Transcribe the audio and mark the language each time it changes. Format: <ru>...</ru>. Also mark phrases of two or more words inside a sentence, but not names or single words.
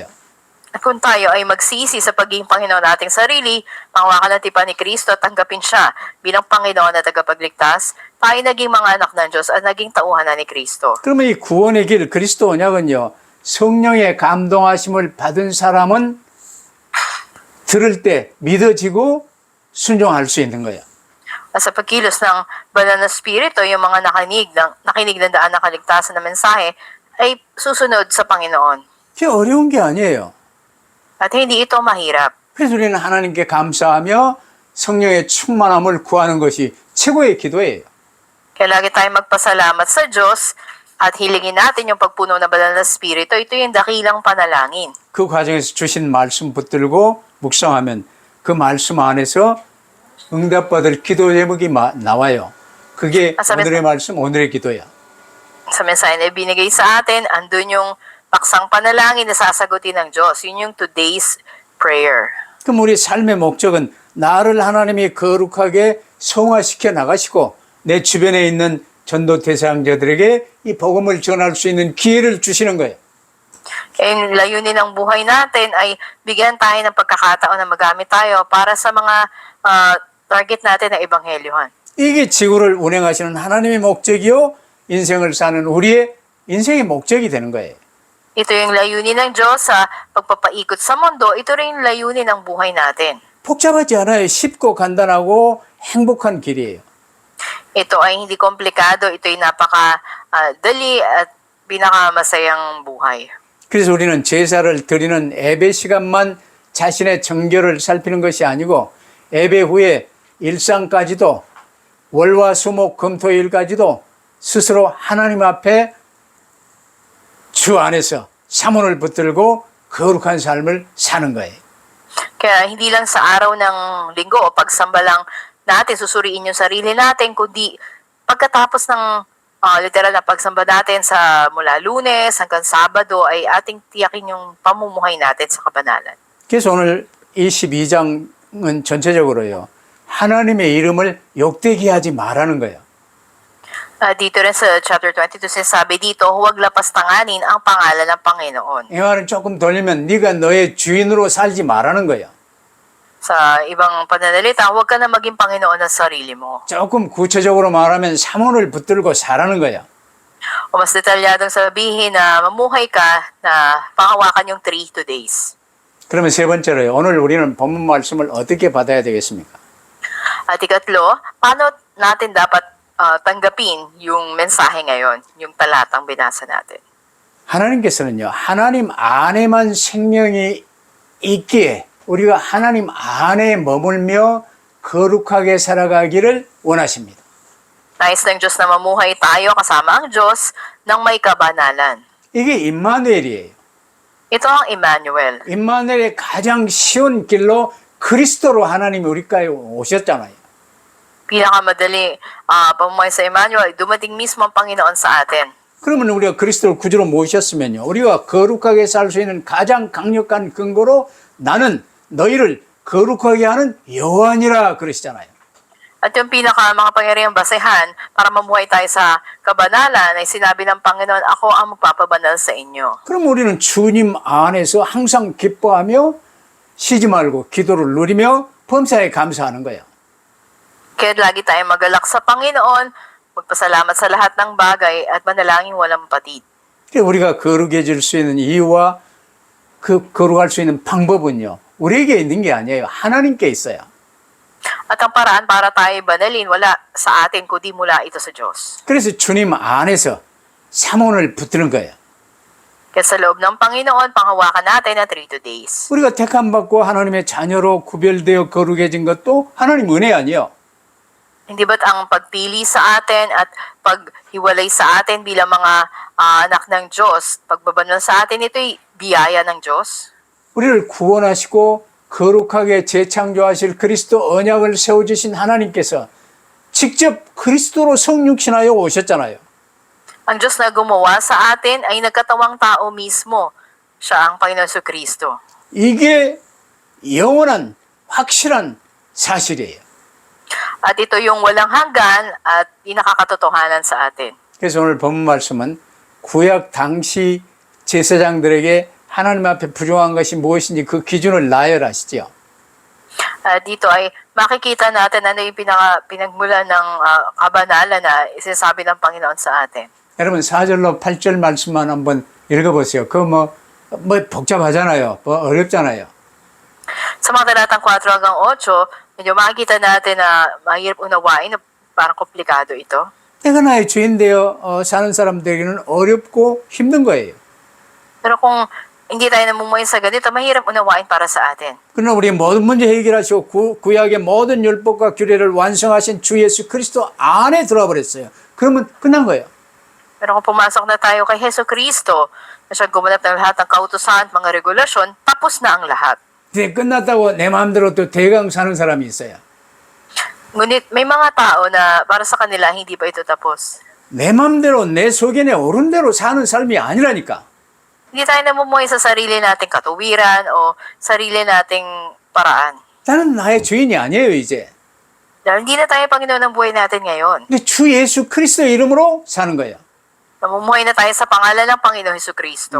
<tl>At kung tayo ay magsisi sa pagiging Panginoon nating sarili, pangwakan ng tipan ni Kristo at tanggapin siya bilang Panginoon at tagapagligtas, tayo naging mga anak ng Diyos at naging tauhan na ni Kristo.</tl> <ko>그러면 이 구원의 길 그리스도 언약은요. 성령의 감동하심을 받은 사람은 들을 때 믿어지고 순종할 수 있는 거예요.</ko> <tl>At sa pagkilos ng banal na spirito, yung mga nakinig ng daan ng kaligtasan na mensahe ay susunod sa Panginoon.</tl> <ko>그게 어려운 게 아니에요.</ko> <tl>At hindi ito mahirap.</tl> <ko>그래서 우리는 하나님께 감사하며 성령의 충만함을 구하는 것이 최고의 기도예요.</ko> <tl>Kaya lagi tayong magpasalamat sa Diyos at hilingin natin yung pagpuno ng banal na spirito. Ito yung dakilang panalangin.</tl> <ko>그 과정에서 주신 말씀 붙들고 묵상하면 그 말씀 안에서 응답받을 기도 제목이 나와요. 그게 오늘의 말씀, 오늘의 기도야.</ko> <tl>Sa mensahe na ibinigay sa atin, andun yung paksang panalangin na sasagutin ng Diyos. Yun yung</tl> <en>today's prayer.</en> <ko>그럼 우리 삶의 목적은 나를 하나님이 거룩하게 성화시켜 나가시고 내 주변에 있는 전도 대상자들에게 이 복음을 전할 수 있는 기회를 주시는 거예요.</ko> <tl>Yung layunin ng buhay natin ay bigyan tayo ng pagkakataon na magamit tayo para sa mga target natin na ebanghelyohan.</tl> <ko>이게 지구를 운행하시는 하나님의 목적이요 인생을 사는 우리의 인생의 목적이 되는 거예요.</ko> <tl>Ito yung layunin ng Diyos sa pagpapaikot sa mundo. Ito rin yung layunin ng buhay natin.</tl> <ko>복잡하지 않아요. 쉽고 간단하고 행복한 길이에요.</ko> <tl>Ito ay hindi komplikado. Ito ay napaka-dali at pinakamasayang buhay.</tl> <ko>그래서 우리는 제사를 드리는 예배 시간만 자신의 정결을 살피는 것이 아니고 예배 후에 일상까지도 월화수목금토일까지도 스스로 하나님 앞에 주 안에서 사문을 붙들고 거룩한 삶을 사는 거예요.</ko> <tl>Kaya hindi lang sa araw ng linggo o pagsamba lang natin susuriin yung sarili natin, kundi pagkatapos ng literal na pagsamba natin sa mula Lunes hanggang Sabado ay ating tiyakin yung pamumuhay natin sa kabanalan.</tl> <ko>그래서 오늘 22장은 전체적으로요. 하나님의 이름을 욕되게 하지 말라는 거예요.</ko> <tl>Dito rin sa chapter 22 sinasabi dito, huwag lapastanganin ang pangalan ng Panginoon.</tl> <ko>이 말은 조금 돌리면 네가 너의 주인으로 살지 말라는 거예요.</ko> <tl>Sa ibang pananalita, huwag ka na maging Panginoon ng sarili mo.</tl> <ko>조금 구체적으로 말하면 사문을 붙들고 살라는 거예요.</ko> <tl>O mas detalyadong sabihin na mamuhay ka na panghawakan yung 3 days.</tl> <ko>그러면 세 번째로요. 오늘 우리는 본문 말씀을 어떻게 받아야 되겠습니까?</ko> <tl>At ikatlo, paano natin dapat tanggapin yung mensahe ngayon, yung talatang binasa natin?</tl> <ko>하나님께서는요. 하나님 안에만 생명이 있기에 우리가 하나님 안에 머물며 거룩하게 살아가기를 원하십니다.</ko> <tl>Nais ng Diyos na mamuhay tayo kasama ang Diyos ng may kabanalan.</tl> <ko>이게 임마누엘이에요.</ko> <tl>Ito ang Emmanuel.</tl> <ko>임마누엘의 가장 쉬운 길로 그리스도로 하나님이 우리가에 오셨잖아요.</ko> <tl>Pinakamadali pamumuhay sa Emmanuel, dumating mismo ang Panginoon sa atin.</tl> <ko>그러면 우리가 그리스도를 구주로 모셨으면요. 우리가 거룩하게 살 수 있는 가장 강력한 근거로 나는 너희를 거룩하게 하는 여호와니라 그러시잖아요.</ko> <tl>At yung pinakamakapangyarihang basehan para mamuhay tayo sa kabanalan ay sinabi ng Panginoon, ako ang magpapabanal sa inyo.</tl> <ko>그럼 우리는 주님 안에서 항상 기뻐하며 쉬지 말고 기도를 누리며 범사에 감사하는 거예요.</ko> <tl>Kaya lagi tayong magalak sa Panginoon, magpasalamat sa lahat ng bagay at manalangin walang patid.</tl> <ko>우리가 거룩해질 수 있는 이유와 그 거룩할 수 있는 방법은요, 우리에게 있는 게 아니에요. 하나님께 있어요.</ko> <tl>At ang paraan para tayo banalin, wala sa atin kundi mula ito sa Diyos.</tl> <ko>그래서 주님 안에서 삼원을 붙드는 거예요.</ko> <tl>Kaya sa loob ng Panginoon, panghawakan natin ang 3 days.</tl> <ko>우리가 택함받고 하나님의 자녀로 구별되어 거룩해진 것도 하나님 은혜 아니에요.</ko> <tl>Hindi ba't ang pagpili sa atin at paghiwalay sa atin bilang mga anak ng Diyos, pagbabanal sa atin, ito'y biyaya ng Diyos?</tl> <ko>우리를 구원하시고 거룩하게 재창조하실 그리스도 언약을 세워주신 하나님께서 직접 그리스도로 성육신하여 오셨잖아요.</ko> <tl>Ang Diyos na gumawa sa atin ay nagkatawang tao mismo. Siya ang Panginoon Kristo.</tl> <ko>이게 영원한 확실한 사실이에요.</ko> <tl>At ito yung walang hanggan at pinakakatotohanan sa atin.</tl> <ko>그래서 오늘 본문 말씀은 구약 당시 제사장들에게 하나님 앞에 부정한 것이 무엇인지 그 기준을 나열하시죠.</ko> <tl>Dito ay makikita natin ano yung pinagmula ng kabanalan na sinasabi ng Panginoon sa atin.</tl> <ko>여러분 4절로 8절 말씀만 한번 읽어보세요. 그거 뭐 복잡하잖아요. 뭐 어렵잖아요.</ko> <tl>Sa mga talatang 4 hanggang 8, medyo makikita natin na mahirap unawain na parang komplikado ito.</tl> <ko>내가 나의 주인 되어 사는 사람들에게는 어렵고 힘든 거예요.</ko> <tl>Pero kung hindi tayo namumuhay sa ganito, mahirap unawain para sa atin.</tl> <ko>그러나 우리 모든 문제 해결하시고 구약의 모든 율법과 규례를 완성하신 주 예수 그리스도 안에 들어와 버렸어요. 그러면 끝난 거예요.</ko> <tl>Pero kung pumasok na tayo kay Heso Kristo, na siya gumanap ng lahat ng kautusan at mga regulasyon, tapos na ang lahat.</tl> <ko>근데 끝났다고 내 마음대로 또 대강 사는 사람이 있어요.</ko> <tl>Ngunit may mga tao na para sa kanila hindi pa ito tapos.</tl> <ko>내 마음대로 내 속에 오른 대로 사는 삶이 아니라니까.</ko> <tl>Hindi tayo namumuhay sa sarili nating katuwiran o sarili nating paraan.</tl> <ko>나는 나의 주인이 아니에요 이제.</ko> <tl>Dahil hindi na tayo Panginoon ng buhay natin ngayon.</tl> <ko>근데 주 예수 그리스도의 이름으로 사는 거예요.</ko> <tl>Namumuhay na tayo sa pangalan ng Panginoon Heso Kristo.</tl>